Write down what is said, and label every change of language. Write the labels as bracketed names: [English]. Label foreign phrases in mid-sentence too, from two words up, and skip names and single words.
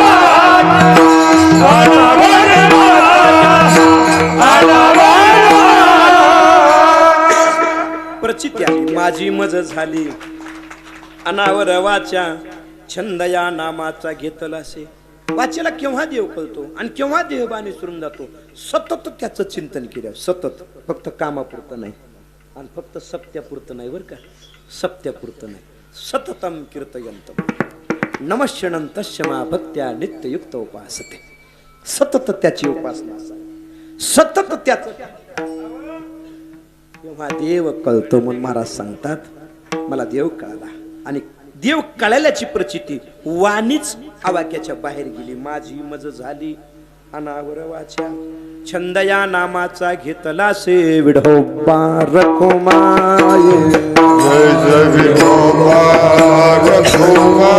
[Marathi] प्रचिती आली माझी मज झाली अनावर वाचा छंद या नामाचा घेतला असे. वाचेला केव्हा देव कळतो आणि केव्हा देहबान विसरून जातो. सतत त्याचं चिंतन केलं सतत, फक्त कामापुरतं नाही आणि फक्त सत्यापुरतं नाही बरं का, सत्यापुरतं नाही. [Sanskrit] सततम कीर्तयंतम नमश्यनं तस्य मा भक्त्या नित्ययुक्त उपासते. [Marathi] सतत त्याची उपासना असावी, सतत त्याच तेव्हा देव कळतो. म्हणून महाराज सांगतात मला देव कळाला आणि देव कळाल्याची प्रचिती वाणीच आवाक्याच्या बाहेर गेली. माझी मज झाली अनावर वाचा छंद या नामाचा घेतला से विढोबा रखुमाये जय जय विठोबा रखुमा